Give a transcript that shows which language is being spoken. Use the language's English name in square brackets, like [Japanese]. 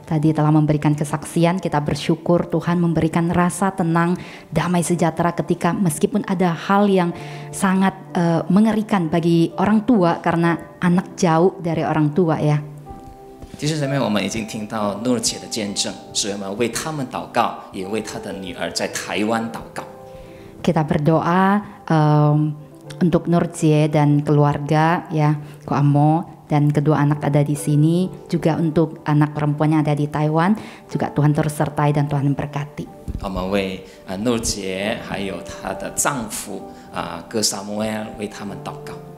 [Indonesian] Tadi telah memberikan kesaksian, kita bersyukur Tuhan memberikan rasa tenang, damai sejahtera ketika meskipun ada hal yang sangat mengerikan bagi orang tua karena anak jauh dari orang tua ya. [Chinese] 弟兄姊妹，我们已经听到诺姐的见证，所以我们为他们祷告，也为他的女儿在台湾祷告。 [Indonesian] Kita berdoa untuk Nurjie dan keluarga ya, Ko Amo dan kedua anak ada di sini, juga untuk anak perempuannya ada di Taiwan, juga Tuhan terus sertai dan Tuhan memberkati. [Chinese] 我们为诺姐还有她的丈夫哥萨摩尔为他们祷告。